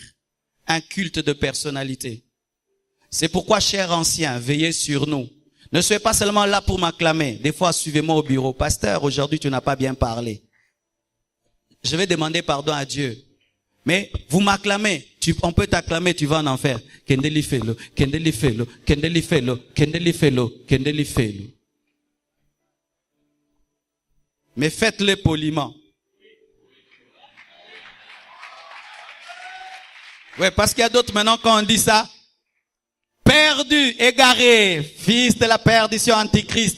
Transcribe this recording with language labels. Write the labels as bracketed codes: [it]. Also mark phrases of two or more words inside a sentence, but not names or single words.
[fr] Un culte de personnalité. C'est pourquoi, chers anciens, veillez sur nous. Ne soyez pas seulement là pour m'acclamer. Des fois, suivez-moi au bureau. Pasteur, aujourd'hui, tu n'as pas bien parlé. Je vais demander pardon à Dieu. Mais vous m'acclamez. On peut t'acclamer, tu vas en enfer. Kendeli felo, kendeli felo, kendeli felo, kendeli felo, kendeli felo. Mais faites-le poliment. Ouais, parce qu'il y a d'autres maintenant quand on dit ça. Perdu, égaré, fils de la perdition antichrist.